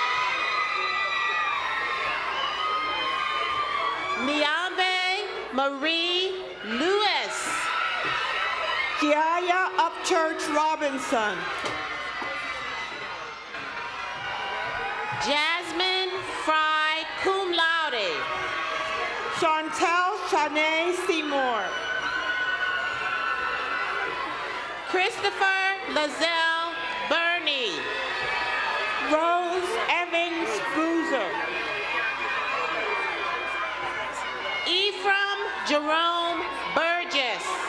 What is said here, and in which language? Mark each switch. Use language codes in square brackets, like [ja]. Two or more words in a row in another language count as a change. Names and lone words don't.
[en] Niambe Marie Lewis. Giaya Upchurch Robinson. Jasmine Fry, [la] cum laude. Chantel Shanae Seymour. Christopher Lazelle Burney. Rose Evans Boozer. Ephraim Jerome Burgess.